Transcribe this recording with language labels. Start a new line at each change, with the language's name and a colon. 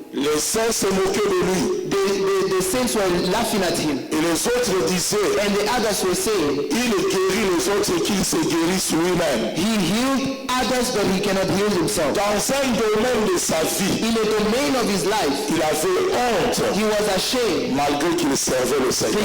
French: Les saints se moquaient de lui.
English: The saints were laughing at him.
French: Et les autres disaient,
English: And the others were saying,
French: il guérit les autres et qu'il se guérisse lui-même.
English: he healed others, but he cannot heal himself.
French: Dans un domaine de sa vie,
English: In a domain of his life,
French: il avait honte
English: he was ashamed,
French: malgré qu'il servait le Seigneur.